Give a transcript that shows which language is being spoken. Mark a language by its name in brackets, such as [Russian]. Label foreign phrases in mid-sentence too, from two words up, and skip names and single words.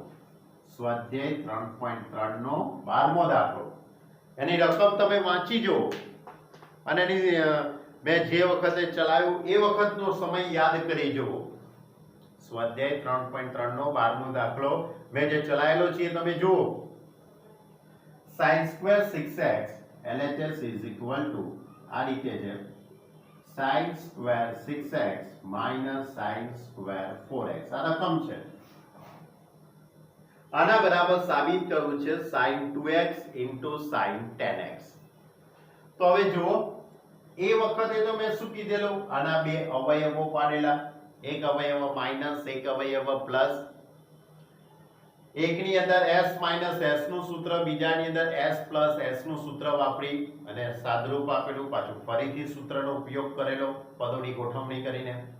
[Gujarati] સ્વાધ્યાય 3.3 નો 12મો દાખલો. એની રકમ તમે વાંચી જો અને એની મેં જે વખતે ચલાવ્યું એ વખતનો સમય યાદ કરી જુઓ. સ્વાધ્યાય 3.3 નો 12મો દાખલો મેં જે ચલાવેલો છે એ તમે જુઓ. [English] sin square 6x LHS is equal to [Gujarati] આ રીતે છે [English] sin square 6x minus sin square 4x. [Gujarati] આ રકમ છે. આના બરાબર સાબિત કરવું છે [English] sin 2x into sin 10x. [Gujarati] તો હવે જુઓ, એ વખતે તો મેં શું કીધેલું, આના બે અવયવો પાડેલા, એક અવયવ માઈનસ એક અવયવ પ્લસ. એકની અંદર s માઈનસ s નું સૂત્ર, બીજાની અંદર s પ્લસ s નું સૂત્ર વાપરી અને સાદરૂપ આપેલું, પાછું ફરીથી સૂત્રનો ઉપયોગ કરેલો પદોની ગોઠવણી કરીને.